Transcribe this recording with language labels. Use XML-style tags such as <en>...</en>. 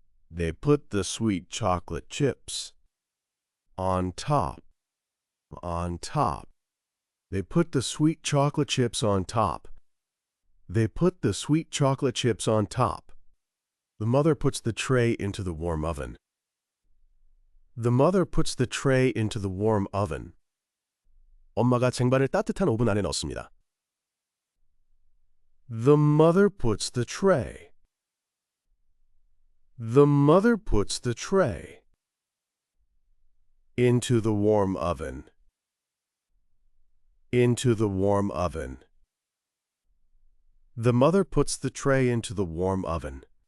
<en>They put the sweet chocolate chips on top. On top. They put the sweet chocolate chips on top. They put the sweet chocolate chips on top. The mother puts the tray into the warm oven. The mother puts the tray into the warm oven.</en> <ko>엄마가 쟁반을 따뜻한 오븐 안에 넣습니다.</ko> <en>The mother puts the tray. The mother puts the tray into the warm oven. Into the warm oven. The mother puts the tray into the warm oven.</en>